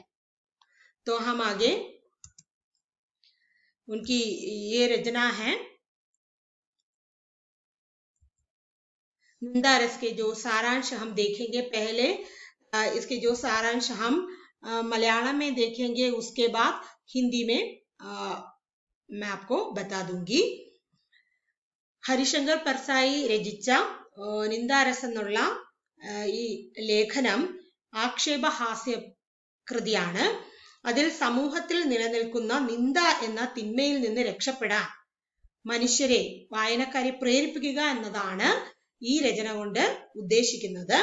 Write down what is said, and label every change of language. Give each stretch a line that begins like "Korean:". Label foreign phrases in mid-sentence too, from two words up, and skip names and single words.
Hindi: तो हम आगे उनकी ये रचना है. निंदा रस के जो सारांश हम देखेंगे. पहले इसके जो सारांश हम मलयालम में देखेंगे, उसके बाद हिंदी में मैं आपको बता दूंगी.
Malayalam: ഹരിശങ്കർ പർസായി രചിച്ച നിന്ദാരസ് എന്നുള്ള ഈ ലേഖനം ആക്ഷേപഹാസ്യ കൃതിയാണ്. അതിൽ സമൂഹത്തിൽ നിലനിൽക്കുന്ന നിന്ദ എന്ന തിന്മയിൽ നിന്ന് രക്ഷപ്പെടാൻ മനുഷ്യരെ, വായനക്കാരെ പ്രേരിപ്പിക്കുക എന്നതാണ് ഈ രചന കൊണ്ട് ഉദ്ദേശിക്കുന്നത്.